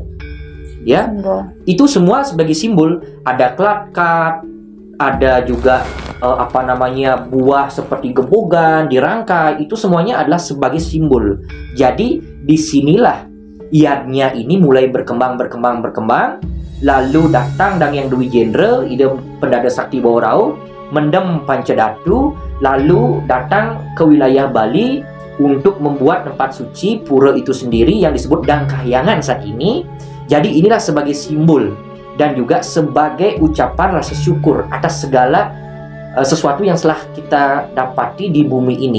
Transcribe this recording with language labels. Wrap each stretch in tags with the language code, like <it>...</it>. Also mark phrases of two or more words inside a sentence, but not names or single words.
<id>Ya, itu semua sebagai simbol. Ada klat-kat, ada juga buah seperti gebogan dirangkai. Itu semuanya adalah sebagai simbol. Jadi disinilah yatnya ini mulai berkembang. Lalu datang Dangyang Dwi Jendra, Ide Pendada Sakti Bawarau, mendem Pancadatu, lalu datang ke wilayah Bali untuk membuat tempat suci pura itu sendiri yang disebut Dangkahyangan saat ini. Jadi inilah sebagai simbol dan juga sebagai ucapan rasa syukur atas segala sesuatu yang telah kita dapati di bumi ini.</id>